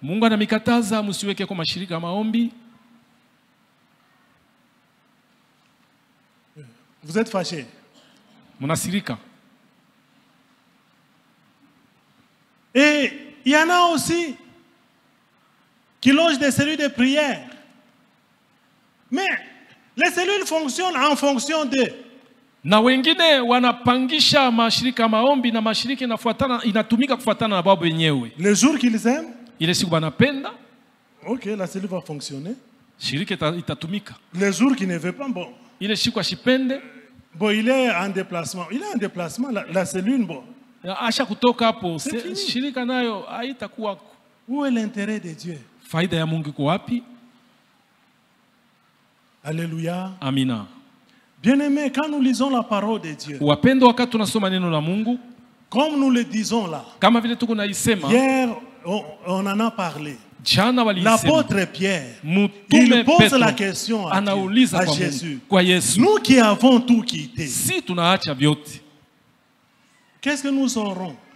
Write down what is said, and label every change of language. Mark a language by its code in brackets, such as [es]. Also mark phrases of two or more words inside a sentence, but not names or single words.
[fr] Vous êtes fâché. Et il y en a aussi qui logent des cellules de prière. Mais les cellules fonctionnent en fonction de... [sw] Na wengine wanapangisha mashirika maombi na mashirika inatumika kufuatana na babu wenyewe. [fr] Le jour qu'ils aiment, [sw] ile siku banapenda, [fr] OK, la cellule va fonctionner. [sw] Shirika itatumika. [fr] Le jour qui ne veut pas, bon. [sw] Ile siku ashipende, [fr] bon, il est en déplacement. Il est en déplacement, la cellule, bon. [sw] Asha kutoka hapo, shirika nayo haitakuwa. [fr] Où est l'intérêt de Dieu? [sw] Faida ya Mungu iko wapi? [fr] Alléluia. [sw] Amina. [fr] Bien-aimés, quand nous lisons la parole de Dieu, comme nous le disons là, hier on en a parlé. L'apôtre Pierre, il pose la question à Jésus. Nous qui avons tout quitté, qu'est-ce que nous aurons?